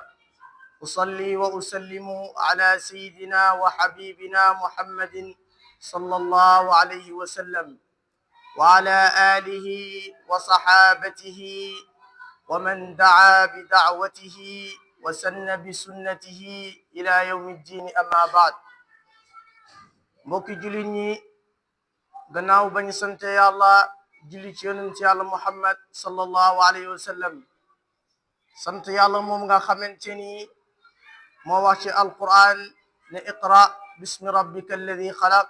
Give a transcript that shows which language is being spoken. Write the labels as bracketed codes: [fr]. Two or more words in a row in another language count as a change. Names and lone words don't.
[ar] أصلي وأسلم على سيدنا وحبيبنا محمد صلى الله عليه وسلم وعلى آله وصحابته ومن دعا بدعوته وسن بسنته إلى يوم الدين. أما بعد، [wo] mbokki jullit ñi gannaaw bañ sante yàlla julli ci yonent yàlla Muhammad [ar] صلى الله عليه وسلم, [wo] sant yàlla moom nga xamante ni moo wax ci alquran ne [ar] اقرأ باسم ربك الذي خلق.